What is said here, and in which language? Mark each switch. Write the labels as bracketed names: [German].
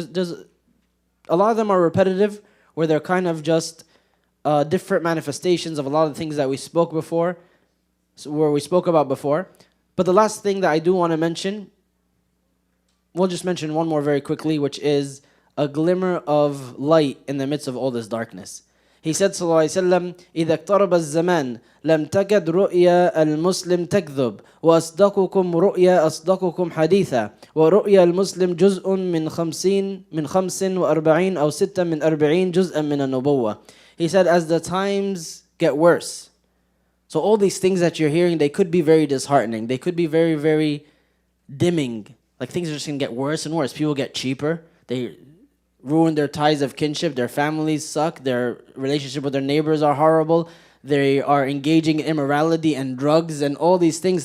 [English] There's a lot of them are repetitive, where they're kind of just different manifestations of a lot of the things that we spoke about before. But the last thing that I do want to mention, we'll just mention one more very quickly, which is a glimmer of light in the midst of all this darkness. He said, sallallahu alaihi wasallam, [Arabic] إِذَا اقْتَرَبَ الزَّمَانِ لَمْ تَكَدْ رُؤْيَا الْمُسْلِمْ تَكْذُبْ وَأَصْدَقُكُمْ رُؤْيَا أَصْدَقُكُمْ حَدِيثًا وَرُؤْيَا الْمُسْلِمْ جُزْءٌ من 45 أو 46 جُزْءًا مِنَ النُّبُوَّةِ. [English] He said, as the times get worse. So all these things that you're hearing, they could be very disheartening. They could be very, very dimming. Like things are just going to get worse and worse. People get cheaper. They ruin their ties of kinship. Their families suck. Their relationship with their neighbors are horrible. They are engaging in immorality and drugs and all these things.